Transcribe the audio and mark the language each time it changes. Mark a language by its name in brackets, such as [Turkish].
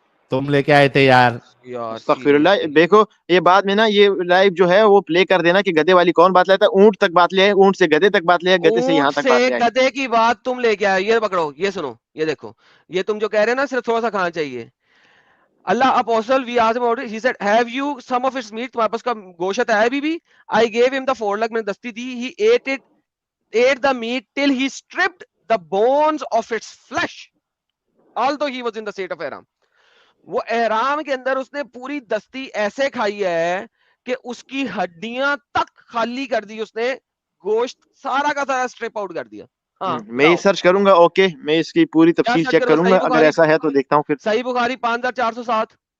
[Hindi] तुम लेके आए थे यार। अस्तगफिरुल्लाह। देखो ये बाद में ना, ये लाइव जो है वो प्ले कर देना कि गधे वाली कौन बात लाता है। ऊंट तक बात ले, ऊंट से गधे तक बात ले, गधे से यहाँ तक बात ले। गधे की बात तुम लेके आए। ये पकड़ो, ये सुनो, ये देखो, ये तुम जो कह रहे हैं ना, सिर्फ थोड़ा सा खाना चाहिए। [English] Allah apostle, we asked him about it. He said, have you some of its meat? [Hindi] तुम्हारे पास का गोश्त है बीबी? [English] I gave him the foreleg, [Hindi] मैंने दस्ती दी। [English] He ate the meat till he stripped the bones of its flesh. Although he was in the state of ihram. [Hindi] वो ihram के अंदर उसने पूरी दस्ती ऐसे खाई है कि उसकी हड्डियां तक खाली कर दी उसने, गोश्त सारा का सारा स्ट्रिप आउट कर दिया। हाँ, मैं सर्च करूंगा। ओके, मैं इसकी पूरी तफसील चेक करूंगा। अगर ऐसा है तो देखता हूँ फिर। सही बुखारी 5407